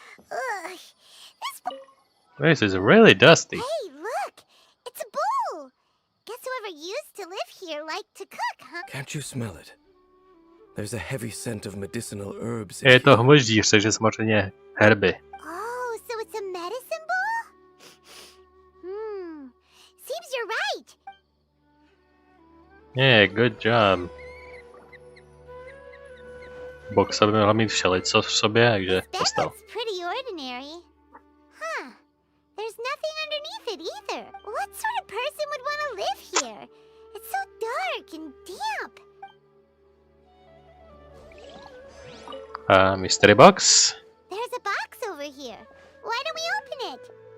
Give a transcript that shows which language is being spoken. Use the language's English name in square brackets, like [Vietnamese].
[English] Ugh. This is really dusty. Hey, look! It's a bowl! Guess whoever used to live here liked to cook, huh? Can't you smell it? There's a heavy scent of medicinal herbs. [Czech] Je to hmoždíř, takže samozřejmě herby. [English] Oh, so it's a medicine bowl? Seems you're right. Yeah, good job. [Czech] Boxa by měla mít všelico v sobě, takže [English] That [Czech] dostal. [English] looks pretty ordinary. Huh. There's nothing underneath it either. What sort of person would want to live here? It's so dark and damp. Mystery box. There's a box over here. Why don't we open it?